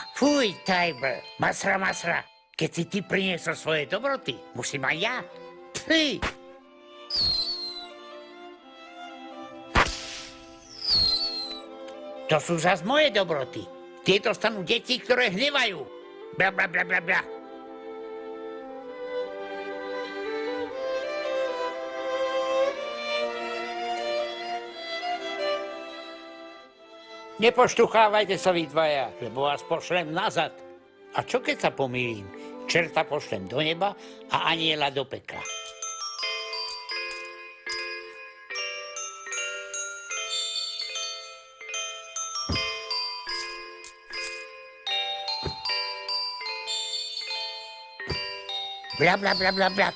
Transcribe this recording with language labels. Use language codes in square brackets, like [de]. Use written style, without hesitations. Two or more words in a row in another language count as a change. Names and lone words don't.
[sk] Fuj, Tajbr, masra, masra. Keď si ty priniesol svoje dobroty, musím aj ja. Fuj. To sú zas moje dobroty. Tieto stanú deti, ktoré hnevajú. Bla, bla, bla, bla, bla. Nepoštuchávajte sa vy dvaja, lebo vás pošlem nazad. A čo keď sa pomýlim? Čerta pošlem do neba a aniela do pekla. Bla, bla, bla, bla, bla.